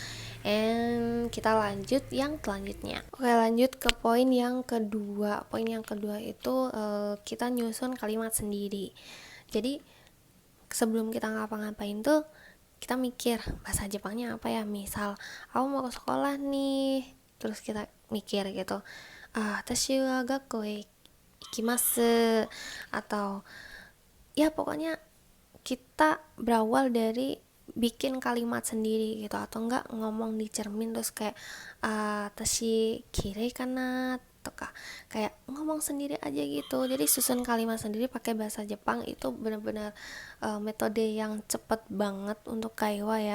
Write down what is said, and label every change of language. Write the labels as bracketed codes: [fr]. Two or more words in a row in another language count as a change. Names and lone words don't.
[id] And kita lanjut yang selanjutnya. Oke, lanjut ke poin yang kedua. Poin yang kedua itu kita nyusun kalimat sendiri. Jadi sebelum kita ngapa-ngapain tuh kita mikir bahasa Jepangnya apa ya. Misal aku mau ke sekolah nih, terus kita mikir gitu. [ja] たし は 学校 へ 行きます, [id] atau ya pokoknya kita berawal dari bikin kalimat sendiri gitu, atau enggak ngomong di cermin terus kayak [ja] たし きれい かな [id] atau kayak ngomong sendiri aja gitu. Jadi susun kalimat sendiri pakai bahasa Jepang itu benar-benar metode yang cepet banget untuk kaiwa ya.